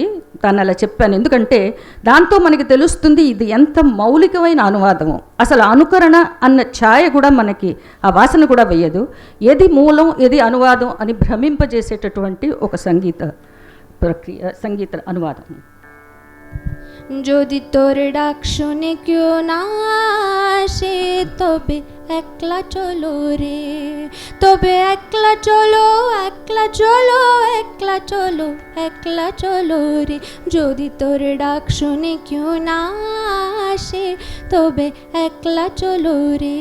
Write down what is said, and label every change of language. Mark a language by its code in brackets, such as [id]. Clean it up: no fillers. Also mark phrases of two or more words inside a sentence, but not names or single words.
[te] తను అలా చెప్పాను ఎందుకంటే దాంతో మనకి తెలుస్తుంది ఇది ఎంత మౌలికమైన అనువాదము. అసలు అనుకరణ అన్న ఛాయ కూడా మనకి ఆ వాసన కూడా వేయదు. ఏది మూలం ఏది అనువాదం అని భ్రమింపజేసేటటువంటి ఒక సంగీత ప్రక్రియ, సంగీత అనువాదం. [bn] যদি তোর ডাক শুনে কেউ না আসে তবে একলা চলো রে, তবে একলা চলো একলা চলো একলা চলো একলা চলো রে। যদি তোর ডাক শুনে কেউ না আসে তবে একলা চলো রে।